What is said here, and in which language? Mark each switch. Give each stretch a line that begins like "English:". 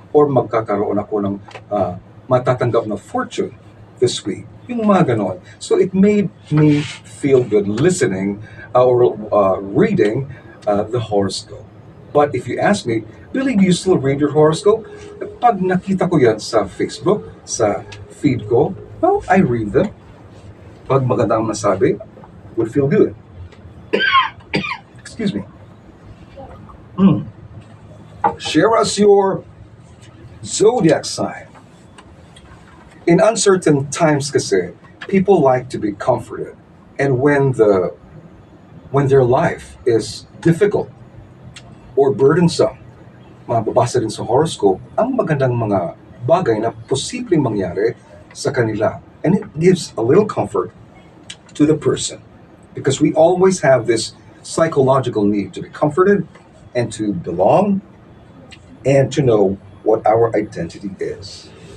Filipino: Or magkakaroon ako ng matatanggap na fortune this week. Yung mga ganon.
English: So it made me feel good listening or reading the horoscope. But if you ask me, Billy, do you still read your horoscope?
Filipino: Pag nakita ko yan sa Facebook, sa feed ko,
English: well, I read them.
Filipino: Pag magandang masabi,
English: would feel good. Excuse me. Share us your zodiac sign. In uncertain times kasi, people like to be comforted. And when their life is difficult or burdensome,
Filipino: mababasa din sa horoscope ang magandang mga bagay na posibleng mangyari sa kanila.
English: And it gives a little comfort to the person. Because we always have this psychological need to be comforted and to belong and to know what our identity is.